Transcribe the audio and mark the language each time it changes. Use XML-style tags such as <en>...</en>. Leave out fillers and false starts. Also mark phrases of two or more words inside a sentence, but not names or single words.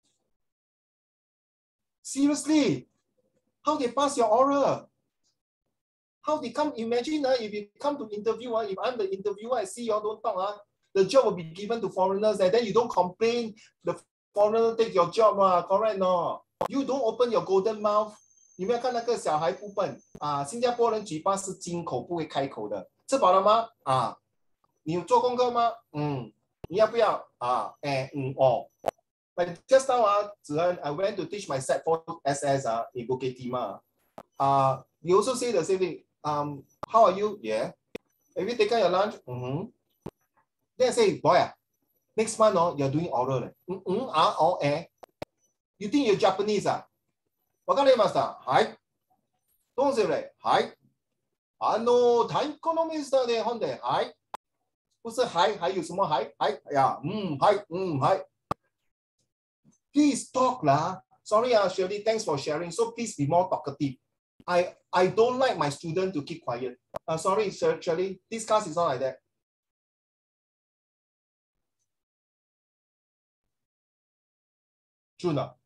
<en>Seriously, how they pass your oral? How they come? Imagine if you come to interview, if I'm the interviewer, I see you all don't talk, the job will be given to foreigners, and then you don't complain, the foreigner take your job, correct no? You don't open your golden mouth.</en> <zh>有没有看那个小孩不笨啊？新加坡人嘴巴是金口不会开口的，吃饱了吗？啊，你有做功课吗？你要不要啊？</zh> <en>哦。But just now, I went to teach my set 4 SS in Bukit Timah. You also say the same thing. How are you? Yeah. Have you taken your lunch? Then I say, boy, next month, you're doing oral. You think you're Japanese?</en> <ja>わかりました。はい。どうする？はい。太鼓のミスターで本で、はい。</ja> <zh>不是はい、还有什么</zh> <ja>はい？はい。いや、はい、はい。</ja> <en>Please talk lah. Sorry, Shirley, thanks for sharing. So please be more talkative. I don't like my student to keep quiet. Sorry, Shirley, this class is not like that. True not?</en>